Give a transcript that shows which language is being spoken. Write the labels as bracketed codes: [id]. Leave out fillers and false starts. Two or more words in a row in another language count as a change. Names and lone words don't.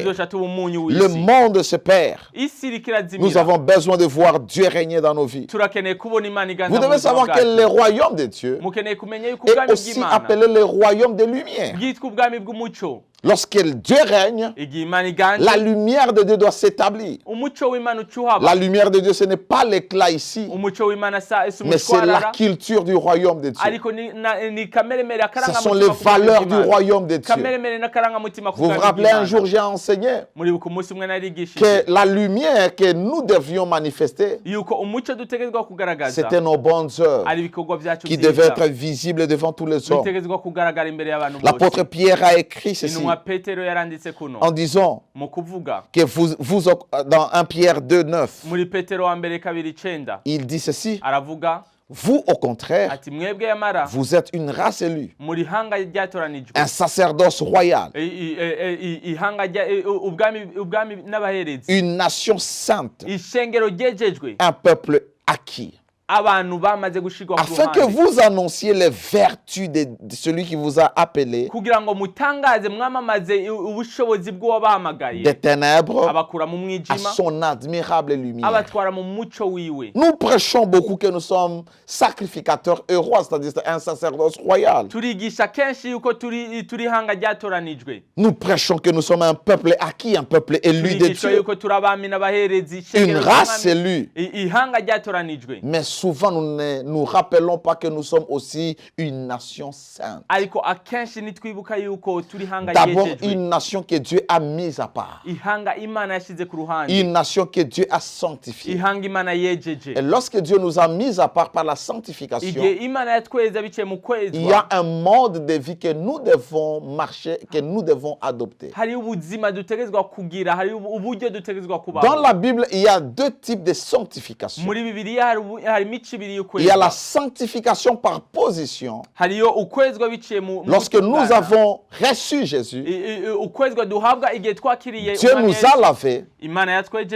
[rn] tuzosha tuba umunyu [fr] Le [rn] w'isi. [fr] monde se perd. [rn] isi iriko [fr] Nous [rn] irazimira, [fr] avons besoin de voir Dieu régner dans nos vies. [rn] turakeneye kubona Imana iganza [fr] Vous [rn] mu [fr] devez [rn] buzima [fr] savoir que [rn] bwacu. [fr] le royaume de Dieu [rn] mukeneye kumenya yuko [fr] est [rn] ubwami [fr] aussi [rn] bw'Imana [fr] appelé le royaume des lumières. [rn] bwitwa ubwami bw'umuco. [fr] Lorsque Dieu règne, [rn] igihe Imana iganje, [fr] la lumière de Dieu doit s'établir. [rn] umuco w'Imana uca uhaba. [fr] La lumière de Dieu, ce n'est pas l'éclat ici, [rn] umuco w'Imana si [fr] mais c'est la [rn] umushwarara, [fr] culture du royaume de Dieu. [rn] ariko ni kameremere [fr] Ce sont [rn] akarangamutima [fr] les [rn] ku bwami [fr] valeurs du [rn] bw'Imana. [fr] royaume de Dieu. [rn] kameremere n'akarangamutima ku [fr] Vous vous [rn] bwami [fr] rappelez, un [rn] bw'Imana. [fr] jour, j'ai enseigné [rn] muribuka umunsi umwe narigishije [fr] que la lumière que nous devions manifester, [rn] yuko umuco dutegerezwa kugaragaza [fr] c'était nos bonnes œuvres [rn] ari ibikorwa byacu [fr] qui devaient [rn] byiza [fr] être visibles devant tous les hommes. [rn] bitegerezwa kugaragara imbere y'abantu [fr] L'apôtre [rn] bose. [fr] Pierre a écrit ceci [rn] intumwa Petero yaranditse kuno [fr] en disant [rn] mu kuvuga [fr] que dans 1 Pierre 2, 9, [rn] muri Petero wa mbere 2:9 [fr] il dit ceci: [rn] aravuga [fr] vous, au contraire, [rn] ati mwebwe yamara [fr] vous êtes une race élue, [rn] muri hanga ryatoranijwe, [fr] un sacerdoce royal, [rn] ihanga ubwami n'abaherezi, [fr] une nation sainte, [rn] ishengero ryejejwe, [fr] un peuple acquis, [rn] abantu bamaze gushirwa ku [fr] afin que [rn] ruhande, [fr] vous annonciez les vertus de celui qui vous a appelé [rn] kugira ngo mutangaze mwamamaze ubushobozi bw'uwabahamagaye, [fr] des ténèbres [rn] abakura mu [fr] à [rn] mwijima [fr] son admirable lumière. [rn] abatwara mu muco wiwe. [fr] Nous prêchons beaucoup que nous sommes sacrificateurs et rois, c'est-à-dire un sacerdoce royal. [rn] turigisha kenshi yuko turi hanga ryatoranijwe, [fr] Nous prêchons que nous sommes un peuple acquis, un peuple élu de [rn] turigisha [fr] Dieu, [rn] yuko turi abami n'abaherezi, [fr] une [rn] ishengero [fr] race [rn] ry'umwami, [fr] élue. [rn] ihanga ryatoranijwe. [fr] Mais souvent, nous ne nous rappelons pas que nous sommes aussi une nation sainte. [rn] ariko akenshi nitwibuka yuko turi hanga [fr] D'abord, [rn] ryejejwe, [fr] une nation que Dieu a mise à part. [rn] ihanga Imana yashize ku ruhande, [fr] Une nation que Dieu a sanctifiée. [rn] ihanga Imana yejeje. [fr] Et lorsque Dieu nous a mis à part par la sanctification, [rn] igihe Imana yatweza biciye mu [fr] il y a [rn] kwezwa, [fr] un mode de vie que nous devons marcher, que nous devons adopter. [rn] hari ubuzima dutegerezwa kugira, hari uburyo dutegerezwa [fr] Dans [rn] kubaho. [fr] la Bible, il y a deux types de sanctification. [rn] muri Bibiliya hari imico ibiri [fr] Il y a la [rn] y'ukwezwa, [fr] sanctification par position. [rn] hariyo ukwezwa biciye mu [fr] Lorsque nous [rn] gutungana. [fr] avons reçu Jésus, [rn] ukwezwa duhabwa igihe twakiriye [fr] Dieu [rn] Umwami [fr] nous [rn] Yesu. [fr] a lavés, [rn] Imana yatwejeje,